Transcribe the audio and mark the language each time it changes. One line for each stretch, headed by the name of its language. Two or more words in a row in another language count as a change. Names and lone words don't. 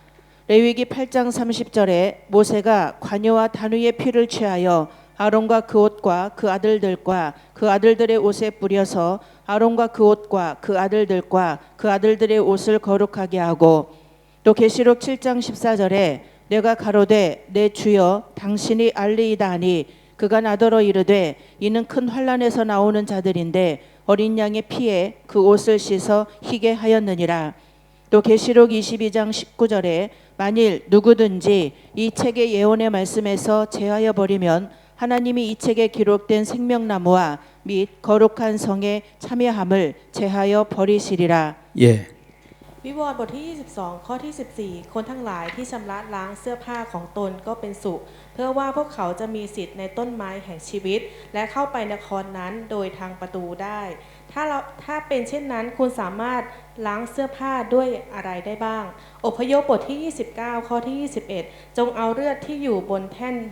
Korean: 레위기 8장 30절에 모세가 관유와 단위의 피를 취하여 아론과 그 옷과 그 아들들과 그 아들들의 옷에 뿌려서 아론과 그 옷과 그 아들들과 그 아들들의 옷을 거룩하게 하고 또 계시록 7장 14절에 내가 가로되 내 주여 당신이 알리이다 하니 그가 나더러 이르되 이는 큰 환난에서 나오는 자들인데 어린 양의 피에 그 옷을 씻어 희게 하였느니라. 또 계시록 22장 19절에 만일 누구든지 이 책의 예언의 말씀에서 제하여 버리면 하나님이 이 책에 기록된 생명나무와 및 거룩한 성에 참여함을 제하여 버리시리라. 예.
Thai: วิวรณ์บทที่ 22 ข้อที่ 14 คนทั้งหลายที่ชำระล้างเสื้อผ้าของตนก็เป็นสุขเพื่อว่าพวกเขาจะมีสิทธิ์ในต้นไม้แห่งชีวิตและเข้าไปนครนั้นโดยทางประตูได้ถ้าเป็นเช่นนั้นคุณสามารถล้างเสื้อผ้าด้วยอะไรได้บ้างอพยพบทที่ 29 ข้อที่ 21 จงเอาเลือดที่อยู่บนแท่นบู